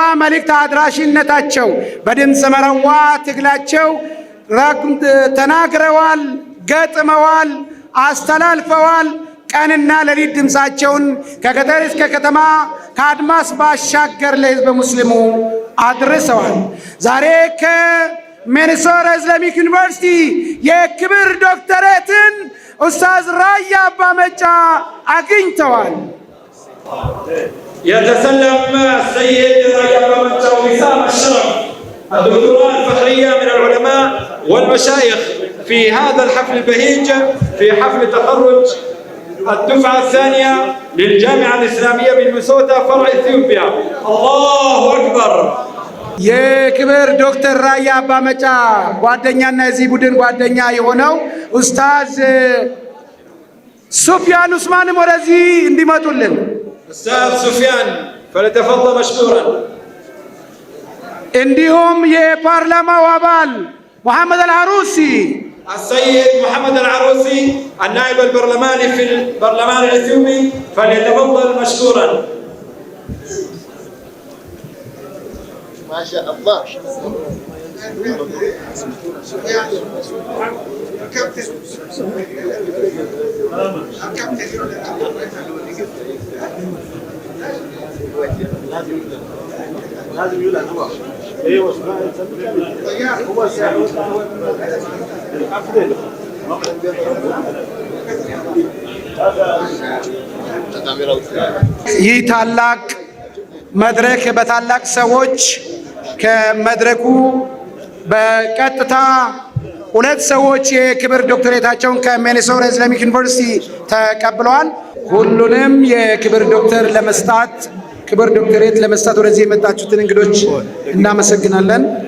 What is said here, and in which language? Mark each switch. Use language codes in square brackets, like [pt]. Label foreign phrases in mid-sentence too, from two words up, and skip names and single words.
[am] መልእክት አድራሽነታቸው በድምፅ መረዋ ትግላቸው ተናግረዋል፣ ገጥመዋል፣ አስተላልፈዋል። ቀንና ሌሊት ድምፃቸውን ከገጠር እስከ ከተማ ከአድማስ ባሻገር ለሕዝበ ሙስሊሙ አድርሰዋል። ዛሬ ከሚኒሶታ ኢስላሚክ ዩኒቨርሲቲ የክብር ዶክተሬትን ኡስታዝ ራያ አባ መጫ አግኝተዋል። [ar] يتسلم السيد رايا أبا مጫ وسام الشرف الدكتوراه الفخرية من العلماء والمشايخ في هذا الحفل البهيج في حفل تخرج الدفعة الثانية للجامعة الإسلامية بمينيسوتا فرع إثيوبيا. الله أكبر. [am] የክብር ዶክተር ራያ አባ መጫ ጓደኛና የዚህ ቡድን ጓደኛ የሆነው ኡስታዝ ሱፊያን ኡስማንም ወደዚህ እንዲመጡልን [ar] أستاذ سفيان فليتفضل مشكورا. [am] እንዲሁም የፓርላማው አባል محمد العروسي [ar] السيد محمد العروسي النائب البرلماني في البرلمان الإثيوبي فليتفضل مشكورا. ما شاء الله. لازم يقول هو ايوه هو [am] ይህ ታላቅ መድረክ በታላቅ ሰዎች ከመድረኩ በቀጥታ ሁለት ሰዎች የክብር ዶክተሬታቸውን ከሚኒሶታ ኢስላሚክ ዩኒቨርሲቲ ተቀብለዋል። ሁሉንም የክብር ዶክተር ለመስጣት ክብር ዶክተሬት ለመስጠት ወደዚህ የመጣችሁትን እንግዶች እናመሰግናለን።